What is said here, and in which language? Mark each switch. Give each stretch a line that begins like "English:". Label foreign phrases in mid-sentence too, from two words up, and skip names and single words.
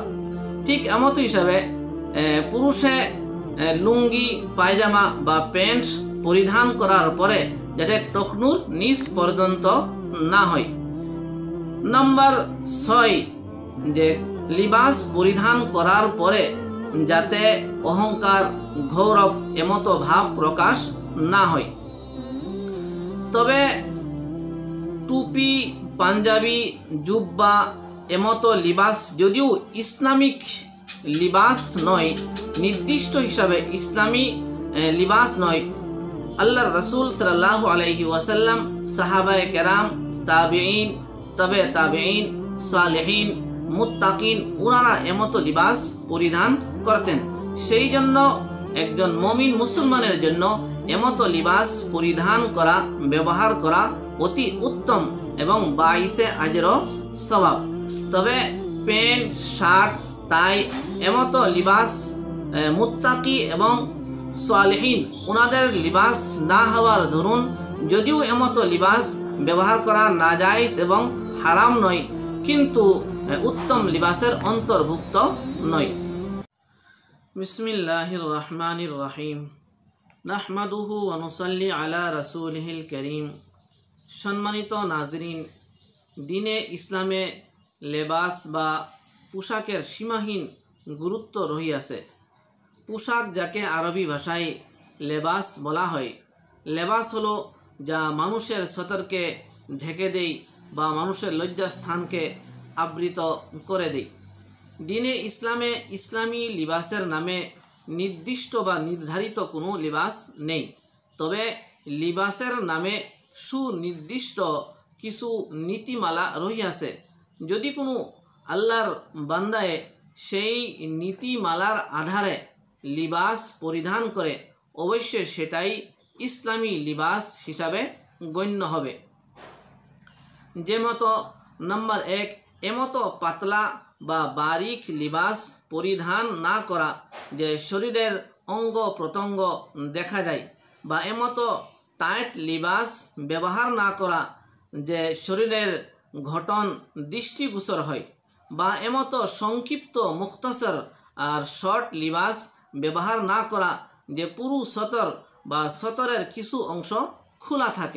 Bangla: ঠিক এমন হিসাবে পুরুষে লুঙ্গি পায়জামা বা প্যান্ট পরিধান করার পরে যাতে টাখনুর নিচ পর্যন্ত না হয়। নম্বর 6, যে লিবাস পরিধান করার পরে যাতে অহংকার গৌরব এমন ভাব প্রকাশ না হয়। তবে টুপি পাঞ্জাবি জুব্বা এমন লিবাস যদিও ইসলামিক লিবাস নয়, নির্দিষ্ট হিসাবে ইসলামী লিবাস নয়, আল্লাহর রাসূল
Arabic: صلى الله عليه وسلم
Bangla: সাহাবায়ে কেরাম তাবেঈন তবে তাবেঈন সালেহীন মুত্তাকীন ওনারা এমন লিবাস পরিধান করতেন। সেই জন্য একজন মুমিন মুসলমানের জন্য এমন লিবাস পরিধান করা ব্যবহার করা অতি উত্তম এবং 22 আজরো সওয়াব। তবে প্যান্ট শার্ট টাই এমন লিবাস মুত্তাকী এবং সালেহীন ওনাদের লিবাস না হওয়ার দরুন যদিও এমন লিবাস ব্যবহার করা নাজায়েজ এবং হারাম নয়, কিন্তু উত্তম লিবাসের অন্তর্ভুক্ত নয়।
Arabic: بسم الله الرحمن الرحيم نحمده ونصلي على رسوله الكريم.
Bangla: সম্মানিত নাজরীন, দ্বীনে ইসলামে লেবাস বা পোশাকের সীমাহীন গুরুত্ব রয়েছে। পোশাক যাকে আরবি ভাষায় লেবাস বলা হয়। লেবাস হলো যা মানুষের সতরকে ঢেকে দেয় বা মানুষের লজ্জাস্থানকে আবৃত করে দেয়। দ্বীনে ইসলামে ইসলামী লিবাসের নামে নির্দিষ্ট বা নির্ধারিত কোনো লিবাস নেই, তবে লিবাসের নামে সুনির্দিষ্ট কিছু নীতিমালা রয়েছে। যদি কোনো আল্লাহর বান্দায়ে সেই নীতিমালার আধারে লিবাস পরিধান করে অবশ্য সেটাই ইসলামী লিবাস হিসাবে গণ্য হবে। যেমন নম্বর 1, এমন পাতলা বা বারিক লিবাস পরিধান না করা যে শরীরের অঙ্গ প্রত্যঙ্গ দেখা যায়, বা এমন টাইট লিবাস ব্যবহার না করা যে শরীরের গঠন দৃষ্টিগোচর হয়, বা এমন সংক্ষিপ্ত মুখতাসার ও শর্ট লিবাস ব্যবহার না করা যে পুরো সতর বা সতরের কিছু অংশ খোলা থাকে।